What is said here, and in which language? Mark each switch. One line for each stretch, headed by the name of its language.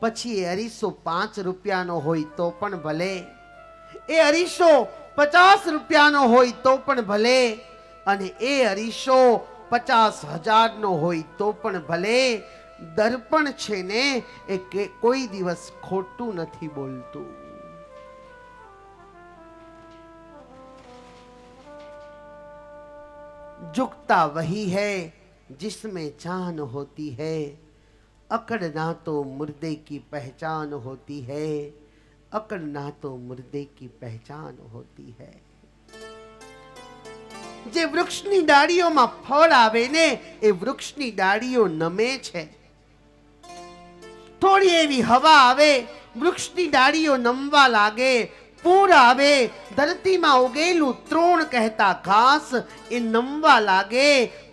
Gujarati: પછી એ અરીસો 5 રૂપિયાનો હોય તો પણ ભલે, એ અરીસો 50 રૂપિયાનો હોય તો પણ ભલે, અને એ અરીસો 50,000 નો હોય તો પણ ભલે, દર્પણ છે ને એ કોઈ દિવસ ખોટું નથી બોલતું।
Hindi: झुकता वही है जिसमें जान होती है, अकड़ना तो मुर्दे की पहचान होती है, अकड़ना तो मुर्दे की पहचान होती है।
Gujarati: જે વૃક્ષની ડાળીઓમાં ફળ આવે ને, એ વૃક્ષની ડાળીઓ નમે છે। થોડી એવી હવા આવે, વૃક્ષની ડાળીઓ નમવા લાગે। પૂર આવે, ધરતીમાં ઉગેલું તૃણ કહેતા ઘાસ એ નમવા લાગે।